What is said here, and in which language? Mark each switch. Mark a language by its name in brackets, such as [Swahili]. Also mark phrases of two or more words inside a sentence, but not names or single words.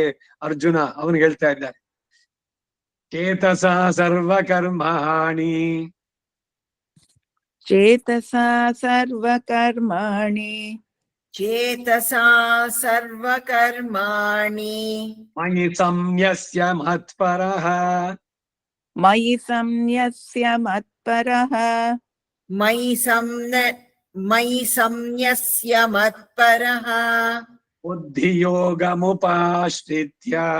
[Kannada] ಅರ್ಜುನ ಅವನಿಗೆ ಹೇಳ್ತಾ ಇದ್ದಾರೆ, [Sanskrit] ಚೇತಸ ಸರ್ವಕರ್ಮಾಣಿ ಚೇತಸಾ ಸರ್ವಕರ್ಮಾಣಿ ಚೇತಸಾ ಸರ್ವಕರ್ಮಾಣಿ ಮಯಿ ಸಂಯಸ್ಯ ಮತ್ಪರಃ. ಮಯಿ ಸಂನ್ಯಸ್ಯ ಮತ್ಪರಃ ಮಯಿ ಸಂನ್ಯಸ್ಯ ಮತ್ಪರಃ ಬುದ್ಧಿಯೋಗಮುಪಾಶ್ರಿತ್ಯ